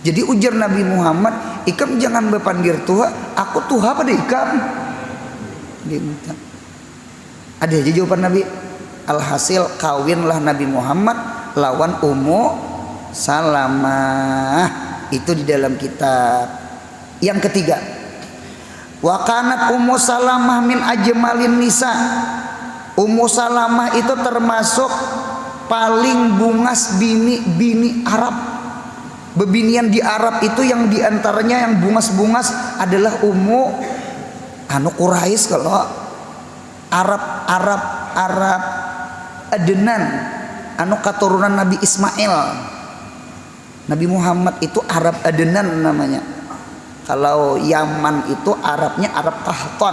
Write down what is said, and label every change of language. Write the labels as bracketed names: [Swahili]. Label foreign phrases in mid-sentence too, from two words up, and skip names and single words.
[Banjar] Jadi ujar Nabi Muhammad, ikam jangan berpanggil tuha, aku tuha pada ikam. Dinta ada aja jawaban Nabi. Alhasil kawinlah Nabi Muhammad lawan Ummu Salamah, itu di dalam kitab. Yang ketiga, [Arabic] وكانت أم سلمة من أجمل النساء. [Banjar] Ummu Salamah itu termasuk paling bungas bini Arab. Bebinian di Arab itu yang diantaranya yang bungas-bungas adalah Ummu Quraisy. Kalau Arab Adnan keturunan Nabi Ismail. Nabi Muhammad itu Arab Adnan namanya. Kalau Yaman itu Arabnya Arab Qahtan.